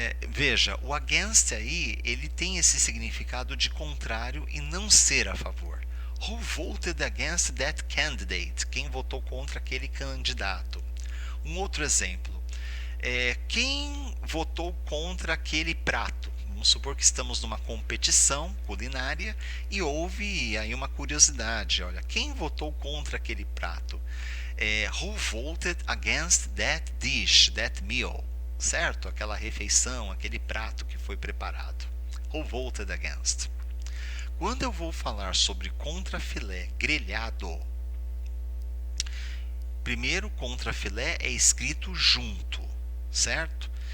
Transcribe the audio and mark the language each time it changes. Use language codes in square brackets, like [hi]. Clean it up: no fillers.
[pt] Veja, o against aí, ele tem esse significado de contrário e não ser a favor. [en] Who voted against that candidate? [pt] Quem votou contra aquele candidato? Um outro exemplo. Quem votou contra aquele prato? Vamos supor que estamos numa competição culinária e houve aí uma curiosidade. Olha, quem votou contra aquele prato? [en] Who voted against that dish, that meal? [pt] Certo? Aquela refeição, aquele prato que foi preparado. [en] Who voted against? [pt] Quando eu vou falar sobre contrafilé grelhado, primeiro contrafilé é escrito junto, certo?